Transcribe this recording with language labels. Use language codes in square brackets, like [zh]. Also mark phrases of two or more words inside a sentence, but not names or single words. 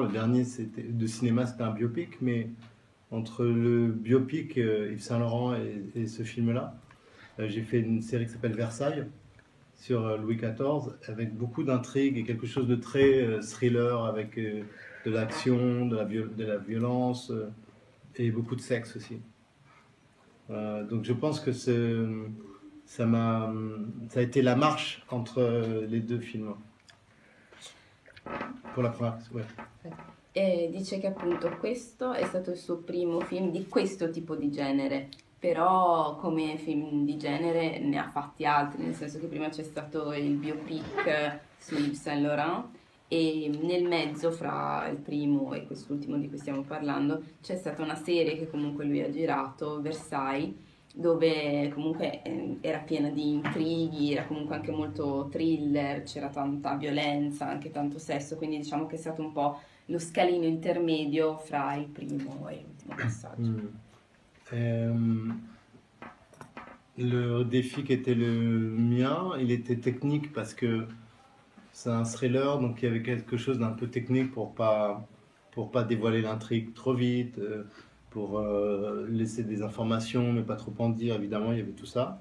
[fr] Le dernier de cinéma, c'était un biopic, mais entre le biopic Yves Saint Laurent et ce film-là, j'ai fait une série qui s'appelle Versailles sur Louis XIV, avec beaucoup d'intrigues et quelque chose de très thriller, avec de l'action, de la violence et beaucoup de sexe aussi. Donc je pense que ça a été la marche entre les deux films. Pour la première, ouais. [it] E dice che appunto questo è stato il suo primo film di questo tipo di genere, però come film di genere ne ha fatti altri, nel senso che prima c'è stato il biopic su Yves Saint Laurent e nel mezzo fra il primo e quest'ultimo di cui stiamo parlando c'è stata una serie che comunque lui ha girato, Versailles, dove comunque era piena di intrighi, era comunque anche molto thriller, c'era tanta violenza, anche tanto sesso, quindi diciamo che è stato un po' lo scalino intermedio fra il primo e l'ultimo passaggio. [fr] Le défi qui était le mien, il était technique parce que c'est un thriller, donc il y avait quelque chose d'un peu technique pour pas dévoiler l'intrigue trop vite, pour laisser des informations mais pas trop en dire, évidemment il y avait tout ça.